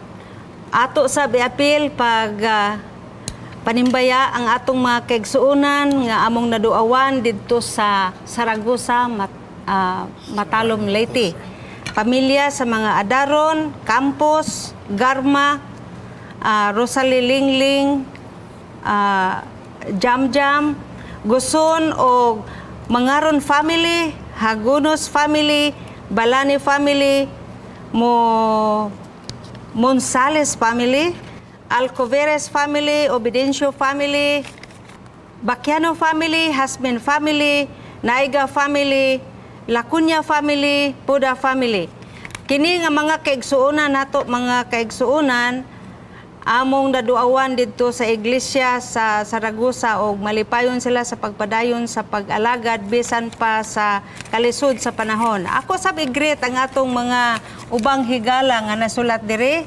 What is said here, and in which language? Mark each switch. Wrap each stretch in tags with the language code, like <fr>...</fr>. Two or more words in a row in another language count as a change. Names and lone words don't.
<ceb>Ato sa biapil pag panimbaya ang atong mga kaigsuonan nga among naduawan didto sa Saragosa, Matalom, Leyte. Pamilya sa mga Adaron, Campos, Garma, Rosalie Lingling, Jamjam, Guson o Mangaron family, Hagunos family, Balani family, Monsales family, Alcoveres family, Obidencio family, Baquiano family, Hasmin family, Naiga family, Lacunya family, Puda family. Kini nga mga kaigsuonan nato, mga kaigsuonan, among daduawan didto sa iglesia sa Saragossa og malipayon sila sa pagpadayon sa pag-alagad bisan pa sa kalisod sa panahon. Ako sab i-greet ang atong mga ubang higala nga nasulat diri.</ceb>